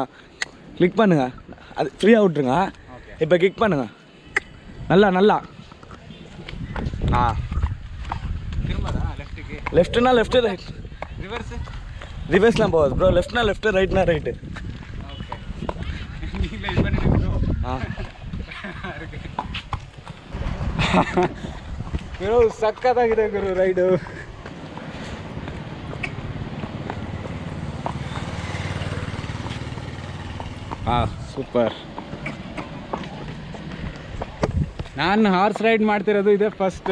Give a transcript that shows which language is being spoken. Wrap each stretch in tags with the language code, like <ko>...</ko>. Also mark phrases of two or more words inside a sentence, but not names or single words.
<ta>கிளிக் பண்ணுங்க, அது ஃப்ரீயாக விட்ருங்க. இப்போ கிக் பண்ணுங்க நல்லா. லெஃப்ட்டுனா லெஃப்ட்டு, ரைட். ரிவர்ஸ்லாம் போகாது ப்ரோ. லெஃப்ட்னா லெஃப்ட்டு, ரைட்னா ரைட்டு. ಹಾಂ</ta> <kn>ಗುರು ಸಕ್ಕತ್ತಾಗಿದೆ ಗುರು ರೈಡು. ಹಾಂ ಸೂಪರ್. ನಾನು</kn> <en>horse ride</en> <kn>ಮಾಡ್ತಿರೋದು ಇದೆ ಫಸ್ಟ್.</kn>